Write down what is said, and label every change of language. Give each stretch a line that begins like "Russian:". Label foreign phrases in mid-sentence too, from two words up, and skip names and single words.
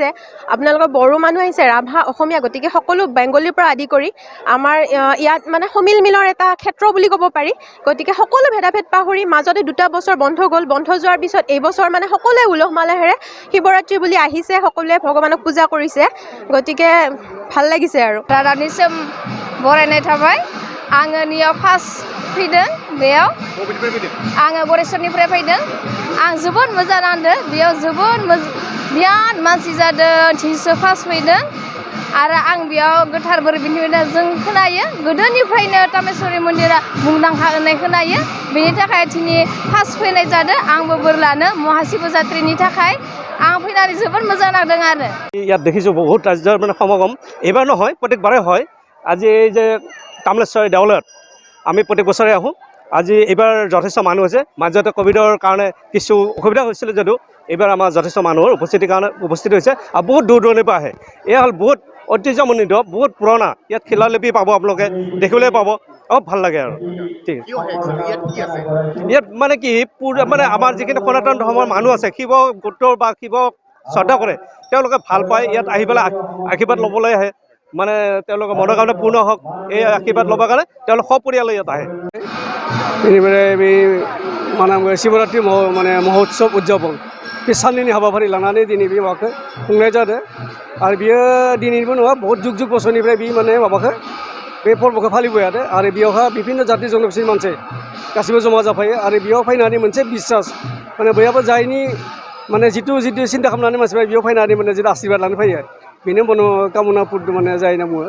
Assamese: আপোনালোকৰ বড়ো মানুহ আহিছে, ৰাভা, অসমীয়া, গতিকে সকলো বেংগলীৰ পৰা আদি কৰি আমাৰ ইয়াত মানে সমিল মিলৰ এটা ক্ষেত্ৰ বুলি ক'ব পাৰি। গতিকে সকলো ভেদাভেদ পাহৰি মাজতে 2টা বছৰ বন্ধ গ'ল। বন্ধ যোৱাৰ পিছত এইবছৰ মানে সকলোৱে উলহ মালহেৰে শিৱৰাত্ৰি বুলি আহিছে, সকলোৱে ভগৱানক পূজা কৰিছে। গতিকে ভাল লাগিছে আৰু
Bodo: रानिसिम बरायनाय थाबाय। आङो नियाव फार्स्ट फैदों बेयाव। आङो बरेसरनिफ्राय फैदों। आं जोबोद मोजां नांदों। बेयाव जोबोद बिराद मानसि जादों। थिनस' फार्स्ट फैदों आरो आं बेयाव गोथार बोर बिहैदों। जों खोनायो गोदोनिफ्रायनो ताम्रेश्वरी मन्दिरा मुंदांखा होननाय खोनायो। बेनि थाखाय दिनै फार्स्ट फैनाय जादों। आंबो बोर लानो महाशिवरात्रिनि थाखाय आं फैनानै जोबोद मोजां नांदों आरो।
Assamese: ইয়াত দেখিছোঁ বহুত ৰাজ্যৰ মানে সমাগম। এইবাৰ নহয়, প্ৰত্যেকবাৰে হয়। আজি এই যে তাম্ৰেশ্বৰী দেৱালয়ত আমি প্ৰত্যেক বছৰে আহোঁ। আজি এইবাৰ যথেষ্ট মানুহ হৈছে। মাজতে ক'ভিডৰ কাৰণে কিছু অসুবিধা হৈছিলে যদিও এইবাৰ আমাৰ যথেষ্ট মানুহৰ উপস্থিতি হৈছে আৰু বহুত দূৰ দূৰণিৰ পৰা আহে। এয়া হ'ল বহুত ঐতিহ্যমণ্ডিত, বহুত পুৰণা। ইয়াত শিলালিপি পাব, আপোনালোকে দেখিবলৈ পাব, ভাল লাগে আৰু ঠিক আছে। ইয়াত মানে কি মানে আমাৰ যিখিনি সনাতন ধৰ্মৰ মানুহ আছে, শিৱ গোত্ৰৰ বা শিৱক শ্ৰদ্ধা কৰে, তেওঁলোকে ভাল পায়। ইয়াত আহি পেলাই আশীৰ্বাদ ল'বলৈ আহে, মানে তেওঁলোকৰ মনোকামনা পূৰ্ণ হওক এই আশীৰ্বাদ ল'বৰ কাৰণে তেওঁলোক সপৰিয়ালে ইয়াত আহে।
Bodo: बेनिफ्राय बे मा होनो शिवरात्रि माने महोत्सव उद्यापन बे साननैनि हाबाफारि लानानै दिनै बे माबाखौ खुंनाय जादों आरो बियो दिनैनिबो नङा, बहुत जुग जुग बोसोरनिफ्राय बे माने माबाखौ बे फोरबोखौ फालिबाय थादों आरो बेयावहा बिभिन्न जाति जनगोष्ठीनि मानसि गासिबो जमा जाफायो आरो बेयाव फैनानै मोनसे बिसास माने बयहाबो जायनि माने जिथु सिन्था खालामनानै मानसिफ्रा बेयाव फैनानै माने जिथु आशीर्बाद लानो फैयो बेनो मनोकामना माने जायो होनना बुङो।